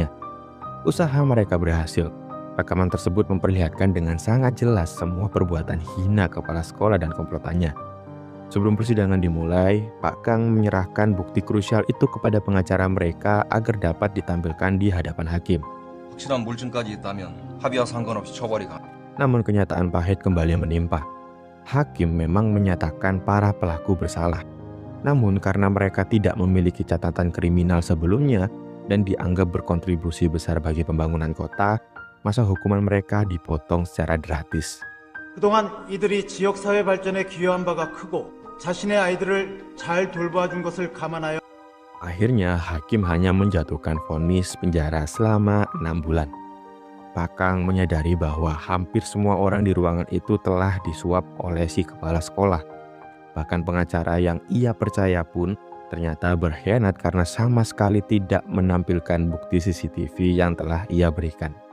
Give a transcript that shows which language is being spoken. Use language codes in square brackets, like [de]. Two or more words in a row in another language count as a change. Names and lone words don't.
[id] Usaha mereka berhasil. Rekaman tersebut memperlihatkan dengan sangat jelas semua perbuatan hina kepala sekolah dan komplotannya. Sebelum persidangan dimulai, Pak Kang menyerahkan bukti krusial itu kepada pengacara mereka agar dapat ditampilkan di hadapan hakim. [ko] 확실한 물증까지 있다면 합의와 상관없이 처벌이 가. [id] Namun kenyataan pahit kembali menimpa. Hakim memang menyatakan para pelaku bersalah. Namun karena mereka tidak memiliki catatan kriminal sebelumnya dan dianggap berkontribusi besar bagi pembangunan kota, masa hukuman mereka dipotong secara gratis. [ko] 그동안 이들이 지역사회 발전에 기여한 바가 크고 자신의 아이들을 잘 돌봐준 것을 감안하여 [id] Akhirnya hakim hanya menjatuhkan vonis penjara selama 6 bulan. Pak Kang menyadari bahwa hampir semua orang di ruangan itu telah disuap oleh si kepala sekolah. Bahkan pengacara yang ia percaya pun ternyata berkhianat karena sama sekali tidak menampilkan bukti CCTV yang telah ia berikan.